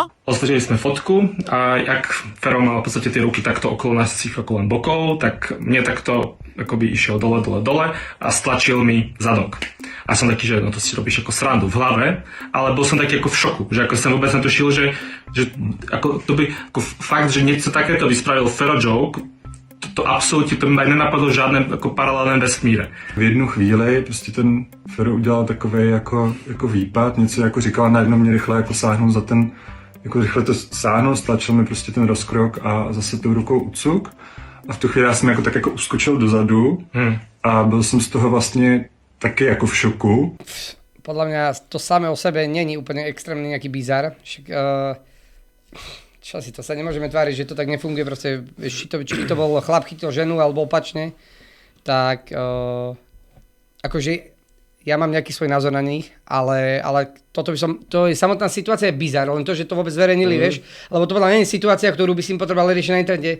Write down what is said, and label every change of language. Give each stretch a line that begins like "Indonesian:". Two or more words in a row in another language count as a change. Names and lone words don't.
Slovak: Pozreli sme fotku a jak Fero mal v podstate tie ruky takto okolo nás, okolo len bokov, tak mne takto akoby išiel dole a stlačil mi zadok. A som taký, že no to si robíš ako srandu v hlave, ale bol som taký ako v šoku, že ako som vôbec netušil, že ako to by, ako fakt, že niečo takéto by spravil Fero Joke, to
Czech: absolutně to mi nenapadlo v žádném jako paralelném vesmíre. V jednu chvíli prostě ten Fero udělal takovej jako výpad, něco jako říkal, najednou mě rychle jako sáhnul za ten, jako rychle to sáhnul, stlačil mi prostě ten rozkrok a zase tou rukou ucuk. A v tu chvíli já jsem jako tak jako uskočil dozadu a byl jsem z toho vlastně taky jako v šoku.
Slovak: Podľa mňa to samé o sebe není úplne extrémny nejaký bizar. Čo si to sa nemôžeme tváriť, že to tak nefunguje. Proste, či to bol chlap chytil ženu alebo opačne, tak akože ja mám nejaký svoj názor na nich, ale to je samotná situácia je bizar, len to, že to vôbec zverejnili, vieš, lebo to podľa mňa nie je situácia, ktorú by si im potrebovali riešiť na internete.